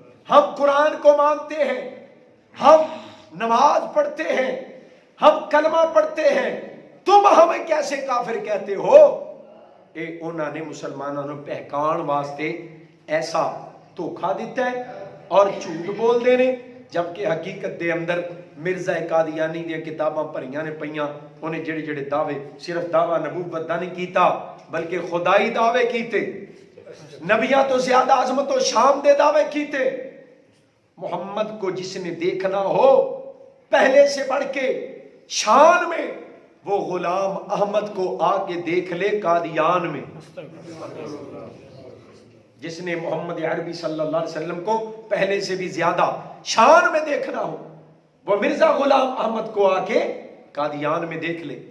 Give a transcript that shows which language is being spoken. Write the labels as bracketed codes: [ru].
[ur] ہم قرآن کو مانتے ہیں، ہم نماز پڑھتے ہیں، ہم کلمہ پڑھتے ہیں، تم ہمیں کیسے کافر کہتے ہو؟ [pa] اے انہوں نے مسلمانوں نے پہکان واسطے ایسا دھوکھا دیتا ہے اور جھوٹ بول دینے، جبکہ حقیقت دے اندر مرزا قادیانی دی کتاباں پڑھیاں نے پئیاں. انہیں جڑے جڑے دعوے صرف دعویٰ نبوت دا نہیں کیتا بلکہ خدائی دعوے کیتے، نبیاں تو زیادہ عظمت و شان دے دعوے کیتے. [ur] محمد کو جس نے دیکھنا ہو پہلے سے بڑھ کے شان میں وہ غلام احمد کو آ کے دیکھ لے قادیان میں. جس نے محمد عربی صلی اللہ علیہ وسلم کو پہلے سے بھی زیادہ شان میں دیکھنا ہو وہ مرزا غلام احمد کو آ کے قادیان میں دیکھ لے.